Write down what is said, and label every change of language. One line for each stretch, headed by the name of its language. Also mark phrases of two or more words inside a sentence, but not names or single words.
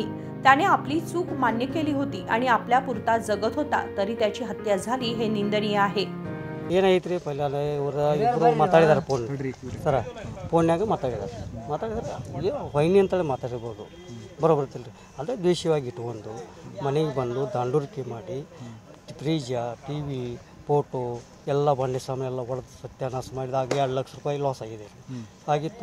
Marathi: त्याने आपली चूक मान्य केली होती आणि आपल्या पुरता जगत होता, तरी त्याची हत्या झाली हे निंदनीय आहे.
Kannada: ಏನೈತ್ರಿ ಪಲ್ಯ ಇವರು ಇಬ್ಬರು ಮಾತಾಡಿದಾರೆ ಫೋನ್ಯಾಗ ಮಾತಾಡಿದಾರೆ ವೈನಿ ಅಂತೇಳಿ ಮಾತಾಡಿರ್ಬೋದು ಬರೋಬರ್ತಿಲ್ಲ ರೀ. ಅದೇ ದ್ವೇಷವಾಗಿ ಇಟ್ಕೊಂಡು ಮನೆಗೆ ಬಂದು ದಾಂಡೂರಿಕೆ ಮಾಡಿ ಫ್ರೀಜ ಟಿ ವಿ ಫೋಟೋ ಎಲ್ಲ ಬಂಡೆ ಸಾಮಾನು ಎಲ್ಲ ಹೊಡೆದು ಸತ್ಯಾನಾಶ ಮಾಡಿದಾಗ 2 ಲಕ್ಷ ರೂಪಾಯಿ ಲಾಸ್ ಆಗಿದೆ ಆಗಿತ್ತು.